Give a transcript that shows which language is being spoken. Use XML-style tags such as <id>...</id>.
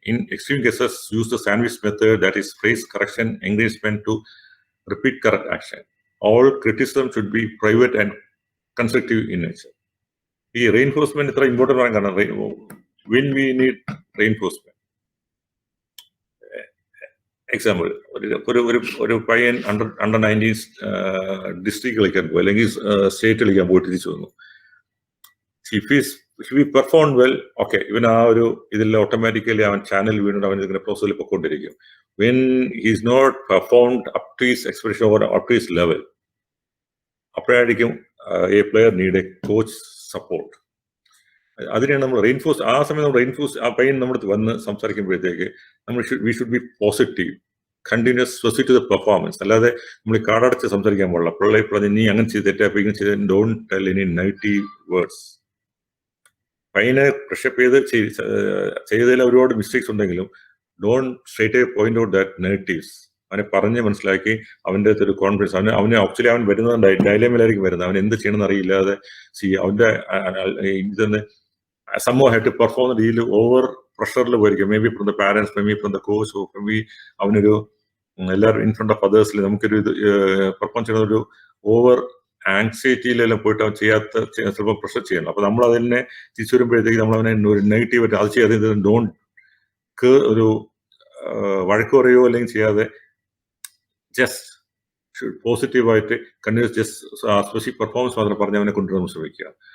<en>In extreme cases, use the sandwich method, that is phrase correction, encouragement to repeat correct action. All criticism should be private and constructive in nature. The reinforcement is very important. When we need reinforcement.</en> <ml>Example, ഒരു പയ്യൻ under 19 district കളിക്കാൻ പോയി, അല്ലെങ്കിൽ state കളിക്കാൻ പോയിട്ട് തിരിച്ചു വന്നു.</ml> <en>If he performed well,</en> <ml>okay, ഇവൻ ആ ഒരു ഇതിൽ ഓട്ടോമാറ്റിക്കലി അവൻ ചാനൽ വീണ്ടും അവൻ ഇതിങ്ങനെ പ്രോസസ്സിൽ പൊയ്ക്കൊണ്ടിരിക്കും.</ml> <en>When he is not performed up to his expression or up to his level,</en> <ml>അപ്പോഴായിരിക്കും</ml> <en>a player need a coach support.</en> <ml>അതിനെയാണ് നമ്മൾ റെയിൻഫോഴ്സ്. ആ സമയം നമ്മൾ റെയിൻഫോഴ്സ് ആ പയ്യൻ നമ്മുടെ വന്ന് സംസാരിക്കുമ്പോഴത്തേക്ക്</ml> <en>We should be positive, continuous, specific to the performance.</en> <ml>അല്ലാതെ നമ്മൾ കാടടച്ച് സംസാരിക്കാൻ പാടില്ല. പിള്ളേർ പറഞ്ഞ് നീ അങ്ങനെ ചെയ്ത് തെറ്റാ, ഇങ്ങനെ ചെയ്ത്</ml> <en>Don't tell any negative words.</en> <ml>പയ്യനെ പ്രഷപ്പ് ചെയ്തതിൽ ഒരുപാട് മിസ്റ്റേക്സ് ഉണ്ടെങ്കിലും</ml> <en>Don't straight point out that negatives.</en> <ml>അവനെ പറഞ്ഞ് മനസ്സിലാക്കി അവൻ്റെ ഒരു കോൺഫിഡൻസ് അവന് ആക്ച്വലി അവൻ വരുന്നത് ഡയലേമിലായിരിക്കും വരുന്നത്. അവൻ എന്ത് ചെയ്യണമെന്ന് അറിയില്ലാതെ അവന്റെ ഇതെന്ന്</ml> <en>somehow have to perform the deal over pressure</en> <ml>പോയിരിക്കും.</ml> <en>may be from the parents, may be from the coach,</en> <ml>may be അവനൊരു എല്ലാവരും</ml> <en>in front of</en> <ml>അതേഴ്സിൽ നമുക്കൊരു ഇത് പെർഫോം ചെയ്യുന്ന ഒരു ഓവർ ആങ്സൈറ്റിയിലെല്ലാം പോയിട്ട് അവൻ ചെയ്യാത്ത ചിലപ്പോൾ പ്രഷർ ചെയ്യണം. അപ്പൊ നമ്മൾ അതിനെ തിരിച്ചു വരുമ്പോഴത്തേക്ക് നമ്മൾ അവനെ ഒരു നെഗറ്റീവായിട്ട് അത് ചെയ്യാതെ ഡോണ്ട് ഒരു വഴക്ക് പറയുകയോ അല്ലെങ്കിൽ ചെയ്യാതെ ജസ്റ്റ് പോസിറ്റീവായിട്ട് കണ്ടിന്യൂസ് സ്പെസിഫിക് പെർഫോമൻസ് മാത്രം പറഞ്ഞ് അവനെ കൊണ്ടുവരാൻ ശ്രമിക്കുക.</ml>